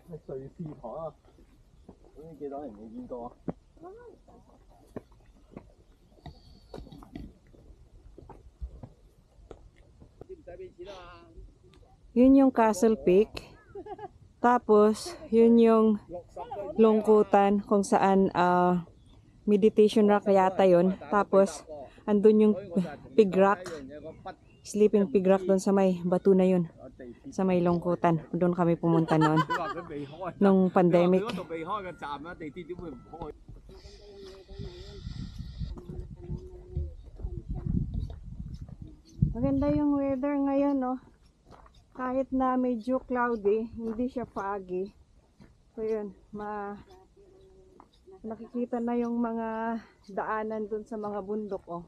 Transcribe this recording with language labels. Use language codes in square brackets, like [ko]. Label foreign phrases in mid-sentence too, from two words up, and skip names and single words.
[yue] 睡祠堂啊，咁你幾多人未見過啊？唔使俾錢啊嘛！ [tl] Yun yung Castle Peak. Tapos, yun yung lungkutan kung saan [en] meditation rock [tl] yata yun. Tapos, andun yung [en] pig rock. Sleeping pig rock [tl] doon sa may bato na yun. Sa may lungkutan. Doon kami pumunta noon. Nung pandemic. [yue] 嗰度避開嘅站啊，地鐵點會唔開？ [tl] Maganda yung weather ngayon, no? Kahit na medyo cloudy, hindi siya foggy. So yun, nakikita na yung mga daanan dun sa mga bundok, oh.